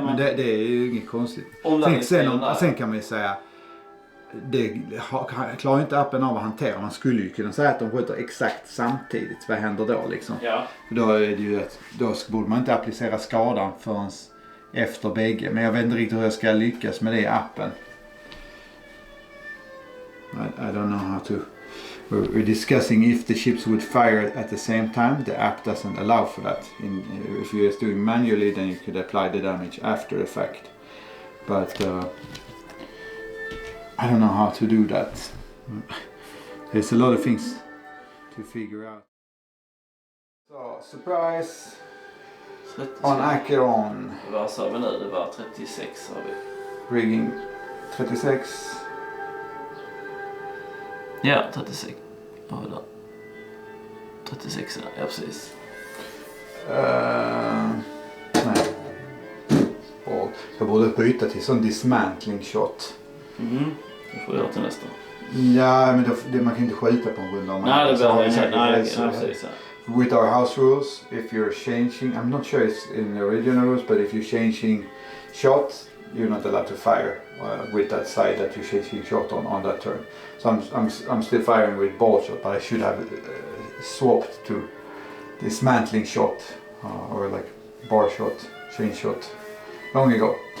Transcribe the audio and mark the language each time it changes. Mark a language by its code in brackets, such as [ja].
[sv] men det är ju inget konstigt. Sen kan man ju säga det klarar inte appen av att hantera. Man skulle ju kunna säga att de skjuter exakt samtidigt. Vad händer då liksom? Ja. För då är det ju då borde man inte applicera skadan förrän efter bägge. Men jag vet inte riktigt hur jag ska lyckas med det i appen. [en] I don't know how to. We're discussing if the ships would fire at the same time. The app doesn't allow for that. If you're just doing manually, then you could apply the damage after the fact. But I don't know how to do that. There's a lot of things to figure out. So, surprise on Acheron. [sv] Vad sa vi nu? Det var 36 har vi. Rigging 36. Ja, 36. Ja, då. 36, ja precis. Nej. Och jag borde byta till sån dismantling shot. Det får jag göra till nästa. Ja, men man kan inte skjuta på en runda. Nej, det behöver jag inte. [en] With our house rules, if you're changing, I'm not sure it's in the original rules, but if you're changing shot, you're not allowed to fire with that side that you're changing shot on that turn. So I'm still firing with ball shot, but I should have swapped to dismantling shot or like bar shot, change shot long ago.